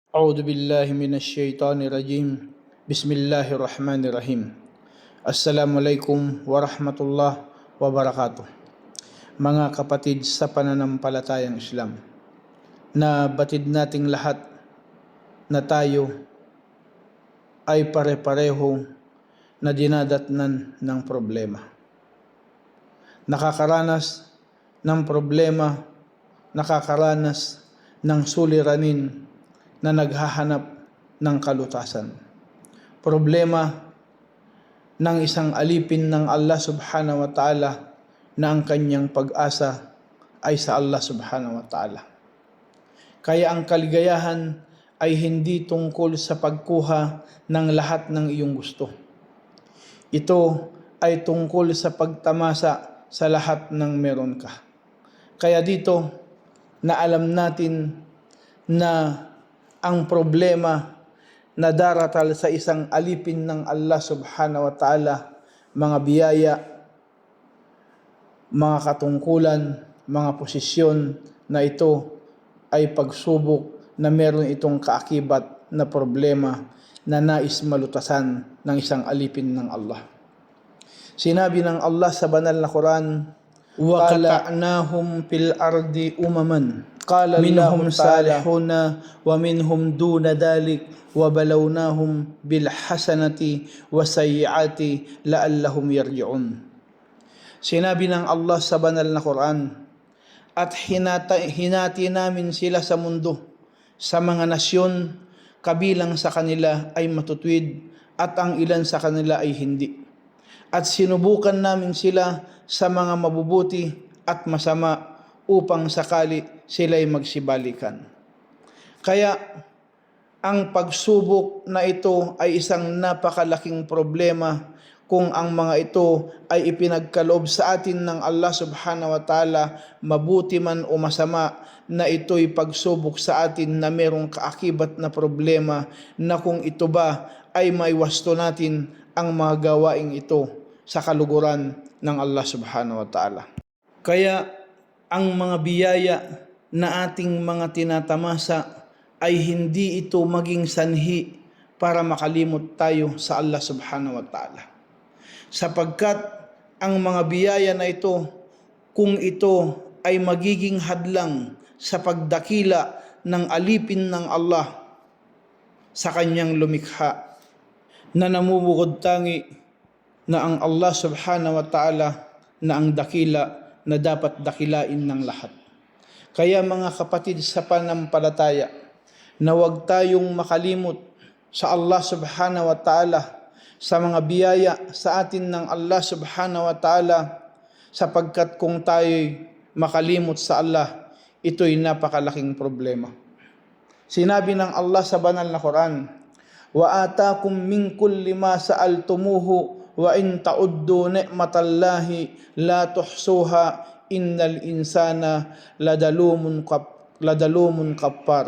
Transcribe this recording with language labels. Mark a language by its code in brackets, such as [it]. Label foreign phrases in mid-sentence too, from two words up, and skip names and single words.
[ar] أعوذ بالله من الشيطان الرجيم بسم الله الرحمن الرحيم السلام عليكم ورحمة الله وبركاته. [tl] Mga kapatid sa pananampalatayang Islam, na batid nating lahat na tayo ay pare-pareho na dinadatnan ng problema. Nakakaranas ng problema, nakakaranas ng suliranin na naghahanap ng kalutasan. Problema ng isang alipin ng Allah [ar] subhanahu wa ta'ala [tl] na ang kanyang pag-asa ay sa Allah [ar] subhanahu wa ta'ala. [tl] Kaya ang kaligayahan ay hindi tungkol sa pagkuha ng lahat ng iyong gusto. Ito ay tungkol sa pagtamasa sa lahat ng meron ka. Kaya dito na alam natin na ang problema na daratal sa isang alipin ng Allah [ar] subhanahu wa ta'ala, [tl] mga biyaya, mga katungkulan, mga posisyon na ito ay pagsubok na meron itong kaakibat na problema na nais malutasan ng isang alipin ng Allah. Sinabi ng Allah sa banal na Quran, [ar] وَقَطَعْنَاهُمْ فِي الْأَرْضِ أُمَمًا قَالَ مِنْهُمْ صَالِحُونَ وَمِنْهُمْ دُونَ ذَلِكَ وَبَلَوْنَاهُمْ بِالْحَسَنَةِ وَالسَّيِّئَاتِ لَعَلَّهُمْ يَرْجِعُونَ. [tl] Sinabi ng Allah sa banal na Quran, at hinati namin sila sa mundo, sa mga nasyon, kabilang sa kanila ay matutwid at ang ilan sa kanila ay hindi. At sinubukan namin sila sa mga mabubuti at masama upang sakali sila'y magsibalikan. Kaya ang pagsubok na ito ay isang napakalaking problema kung ang mga ito ay ipinagkaloob sa atin ng Allah [ar] subhanahu wa ta'ala, [tl] mabuti man o masama, na ito'y pagsubok sa atin na merong kaakibat na problema na kung ito ba ay maiwasto natin ang mga gawaing ito sa kaluguran ng Allah [ar] subhanahu wa ta'ala. [tl] Kaya ang mga biyaya na ating mga tinatamasa ay hindi ito maging sanhi para makalimot tayo sa Allah [ar] subhanahu wa ta'ala. [tl] Sapagkat ang mga biyaya na ito, kung ito ay magiging hadlang sa pagdakila ng alipin ng Allah sa kanyang lumikha, na namumukod tangi na ang Allah [ar] subhanahu wa ta'ala [tl] na ang dakila na dapat dakilain ng lahat. Kaya mga kapatid sa pananampalataya, na huwag tayong makalimot sa Allah [ar] subhanahu wa ta'ala, [tl] sa mga biyaya sa atin ng Allah [ar] subhanahu wa ta'ala, [tl] sapagkat kung tayo'y makalimot sa Allah, ito'y napakalaking problema. Sinabi ng Allah sa banal na Quran, [ar] وَآتَاكُمْ مِنْ كُلِّ مَا سَأَلْتُمُوهُ وَإِنْ تَعُدُّوا نِعْمَةَ اللَّهِ لَا تُحْصُوهَا إِنَّ الْإِنسَانَ لَظَلُومٌ كَفَّارٌ.